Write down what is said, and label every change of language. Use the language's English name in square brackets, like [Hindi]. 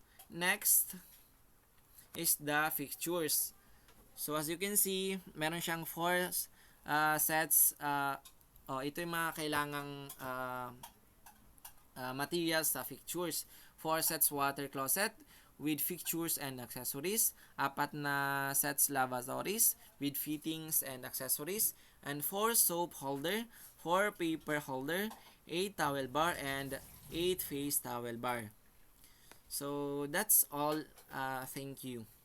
[English] Next is the fixtures. So as you can see, [Filipino] meron siyang [English] 4 sets. [Filipino] Ito yung mga kailangang materials sa fixtures. [English] 4 sets water closet with fixtures and accessories, 4 na sets lavatories with fittings and accessories, and 4 soap holder, 4 paper holder, 8 towel bar, and 8 face towel bar. So that's all. Thank you.